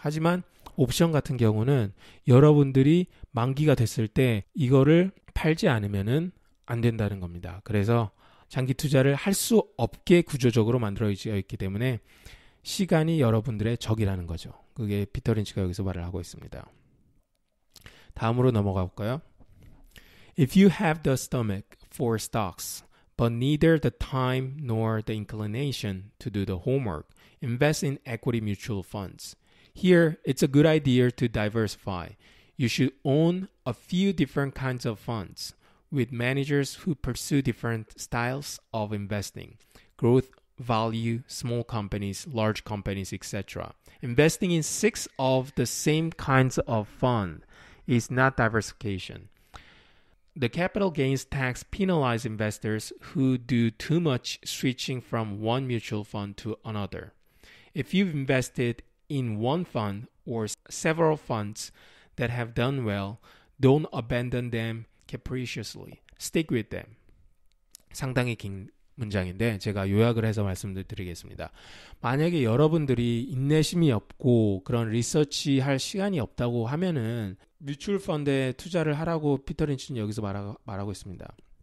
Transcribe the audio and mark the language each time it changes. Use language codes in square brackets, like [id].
[ko] 하지만 옵션 같은 경우는 여러분들이 만기가 됐을 때 이거를 팔지 않으면은 안 된다는 겁니다. 그래서 장기 투자를 할 수 없게 구조적으로 만들어져 있기 때문에 시간이 여러분들의 적이라는 거죠. 그게 피터 린치가 여기서 말을 하고 있습니다. 다음으로 넘어가 볼까요? [en] If you have the stomach for stocks, but neither the time nor the inclination to do the homework, invest in equity mutual funds. Here, it's a good idea to diversify. You should own a few different kinds of funds with managers who pursue different styles of investing, growth, value, small companies, large companies, etc. Investing in 6 of the same kinds of fund is not diversification. The capital gains tax penalizes investors who do too much switching from one mutual fund to another. If you've invested in one fund or several funds that have done well, don't abandon them capriciously. Stick with them. [ko] 상당히 긴 문장인데 제가 요약을 해서 말씀을 드리겠습니다. 만약에 여러분들이 인내심이 없고 그런 리서치할 시간이 없다고 하면은 뮤추얼 펀드에 투자를 하라고 피터 린치는 여기서 말하고 있습니다.